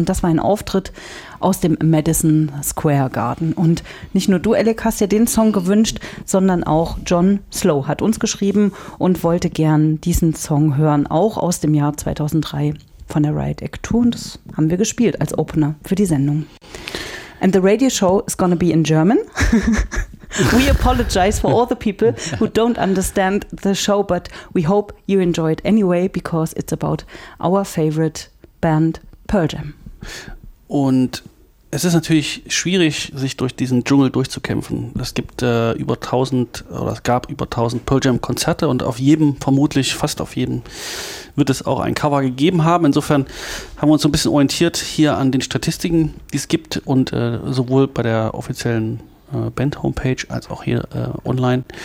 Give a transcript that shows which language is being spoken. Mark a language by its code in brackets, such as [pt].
[de] Und das war ein Auftritt aus dem Madison Square Garden. Und nicht nur du, Alec, hast dir den Song gewünscht, sondern auch John Slow hat uns geschrieben und wollte gern diesen Song hören, auch aus dem Jahr 2003 von der Riot Act Tour. Und das haben wir gespielt als Opener für die Sendung. [en] And the radio show is going to be in German. We apologize for all the people who don't understand the show, but we hope you enjoy it anyway, because it's about our favorite band, Pearl Jam. [de] Und es ist natürlich schwierig, sich durch diesen Dschungel durchzukämpfen. Es gibt es gab über 1000 Pearl Jam Konzerte und auf jedem, vermutlich fast auf jedem, wird es auch ein Cover gegeben haben. Insofern haben wir uns so ein bisschen orientiert hier an den Statistiken, die es gibt und sowohl bei der offiziellen Band-Homepage als auch hier online.